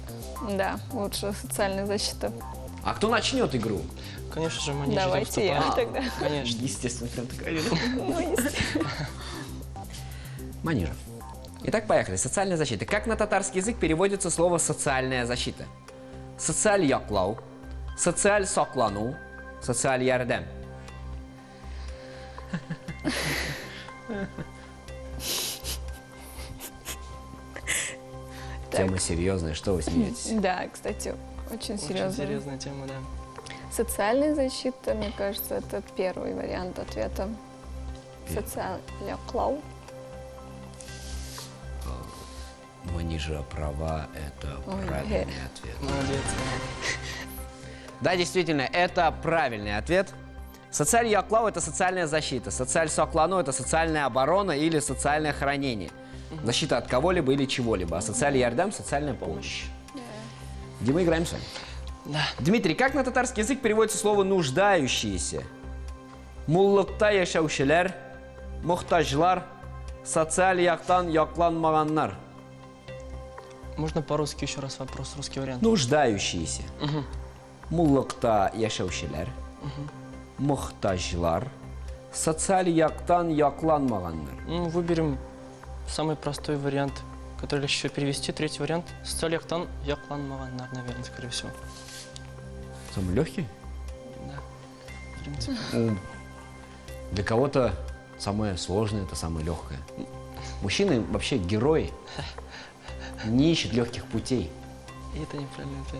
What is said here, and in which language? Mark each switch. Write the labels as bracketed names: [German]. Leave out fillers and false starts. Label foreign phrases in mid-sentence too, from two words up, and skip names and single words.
[Russian] Да, лучше социальная защита. А кто начнет игру? Конечно же, Манижа. Давайте я тогда. Конечно. Естественно, прям такая. Ну, естественно. Манижа. Итак, поехали. Социальная защита. Как на татарский язык переводится слово «социальная защита»? [Tatar] Социаль яклау, социаль соклану, социаль ярдем. [Russian] Тема серьезная, что вы смеетесь? Да, кстати, очень Очень серьезно. серьезная тема, да. Социальная защита, мне кажется, это первый вариант ответа. Социальная клау. Манижа права, это правильный ответ. Молодец. Да, действительно, это правильный ответ. [Tatar] Социаль яклау – [Russian] это социальная защита. [Tatar] Социаль соклану – [Russian] это социальная оборона или социальное хранение. Защита от кого-либо или чего-либо. А [Tatar] социаль ярдам [Russian] – социальная помощь. Дима, играем с вами. Да. Дмитрий, как на татарский язык переводится слово «нуждающиеся»? [Tatar] Муллыкта яшаушилер, мухтажлар, социаль яктан якланмаганнар. [Russian] Можно по-русски еще раз вопрос, русский вариант? Нуждающиеся. [Tatar] Муллыкта яшаушилер, мухтажлар, социаль яктан якланмаганнар. [Russian] Ну, выберем самый простой вариант, который легче перевести. Третий вариант. [Tatar] Социаль-яктан яклан маганнар, [Russian] наверное, скорее всего. Самый легкий? Да. В принципе. Для кого-то самое сложное – это самое легкое. Мужчины вообще герои, не ищут легких путей. И это неправильный ответ.